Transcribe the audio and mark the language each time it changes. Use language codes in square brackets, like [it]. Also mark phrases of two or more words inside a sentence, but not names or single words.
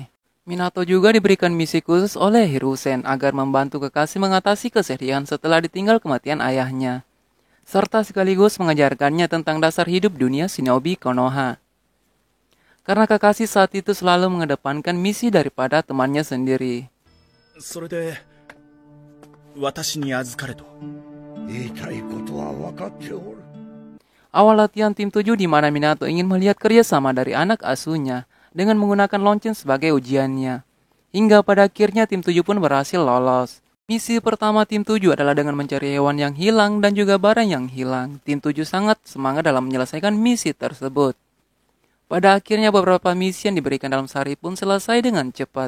[id] Minato juga diberikan misi khusus oleh Hiruzen agar membantu Kakashi mengatasi kesedihan setelah ditinggal kematian ayahnya. serta sekaligus mengajarkannya tentang dasar hidup dunia shinobi Konoha. Karena Kakashi saat itu selalu mengedepankan misi daripada temannya sendiri. [ja] それで私に預かれと。言いたいことは分かっておる。 [id] Awal latihan tim 7 di mana Minato ingin melihat kerjasama dari anak asuhnya dengan menggunakan lonceng sebagai ujiannya. Hingga pada akhirnya tim 7 pun berhasil lolos. Misi pertama tim 7 adalah dengan mencari hewan yang hilang dan juga barang yang hilang. Tim 7 sangat semangat dalam menyelesaikan misi tersebut. Pada akhirnya beberapa misi yang diberikan dalam sehari pun selesai dengan cepat.